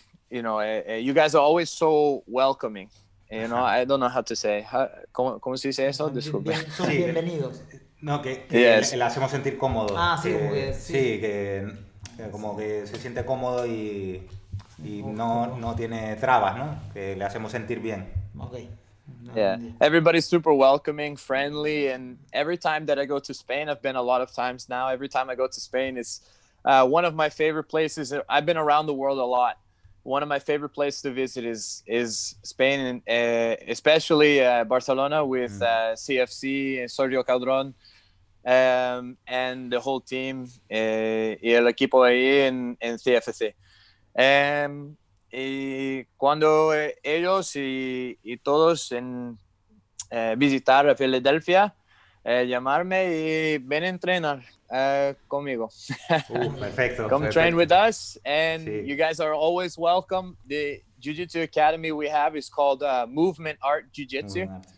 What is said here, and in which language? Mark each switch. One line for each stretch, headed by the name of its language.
English: You guys are always so welcoming. I don't know how to say.
Spanish: ¿Cómo se dice eso? Disculpe. Son bienvenidos. No, que le hacemos sentir cómodo. Sí, que como que se siente cómodo y no tiene trabas, ¿no? Que le hacemos sentir bien.
English: Okay. Yeah, everybody's super welcoming, friendly, and every time that I go to Spain, I've been a lot of times now. Every time I go to Spain, it's one of my favorite places. I've been around the world a lot. One of my favorite places to visit is Spain, and especially Barcelona with CFC and Sergio Calderón. and the whole team
Spanish: y el equipo ahí en CFC. Y cuando ellos y todos visitar a Filadelfia, llamarme y ven a entrenar conmigo. Perfecto.
English: Come train with us, and you guys are always welcome. The Jiu-Jitsu Academy we have is called Movement Art Jiu-Jitsu.